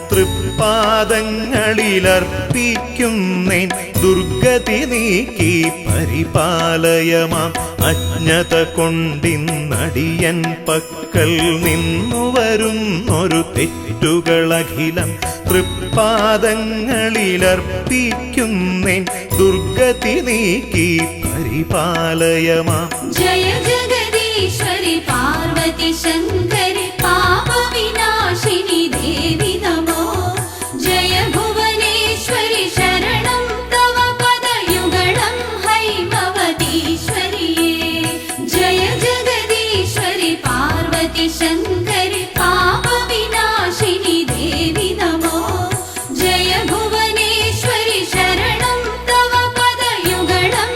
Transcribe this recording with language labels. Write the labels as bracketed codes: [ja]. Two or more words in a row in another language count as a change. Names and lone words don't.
[ml] തൃപ്പാദങ്ങളിലർപ്പിക്കുന്നേൻ ദുർഗതി നീക്കി പരിപാലയമാം അജ്ഞത കൊണ്ടിന്നടിയൻ പക്കൽ നിന്നു വരുന്നൊരു തെറ്റുകളഖിലം തൃപ്പാദങ്ങളിലർപ്പിക്കുന്നേൻ ദുർഗതി നീക്കി പരിപാലയമാം [sa] जय जगदीश्वरि पार्वती शङ्करि पापविनाशिनि देवि नमो जय भुवनेश्वरि शरणं तव पदयुगलं हैमवतीश्वरि जय जगदीश्वरि पार्वती शङ्करि पापविनाशिनि देवि नमो जय भुवनेश्वरि शरणं तव पदयुगलं